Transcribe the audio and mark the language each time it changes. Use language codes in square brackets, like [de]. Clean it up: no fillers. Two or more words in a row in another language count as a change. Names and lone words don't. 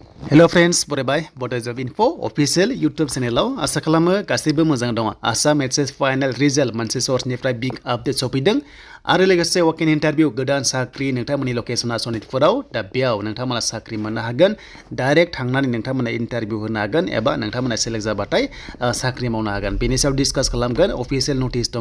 [en] Hello friends, [brx] बरायबाय Bodo Job Info [en] official YouTube channel [brx] आसा खालामो गासैबो मोजां दङ। Assam HSLC [en] final result [brx] मोनसे सोर्सनिफ्राय [en] big update [brx] सफैदों आरो लोगोसे [en] walk-in interview [brx] गोदान साख्रि नोंथांमोननि लकेसना सनितपुराव दा बेयाव नोंथांमोना साख्रि मोननो हागोन। डाइरेक्ट थांनानै नोंथांमोना इन्टारभिउ होनो हागोन एबा नोंथांमोना सेलेक्ट जाबाथाय साख्रि मावनो हागोन। बेनि सायाव डिसकास खालामगोन। [en] official notice [brx] दङ।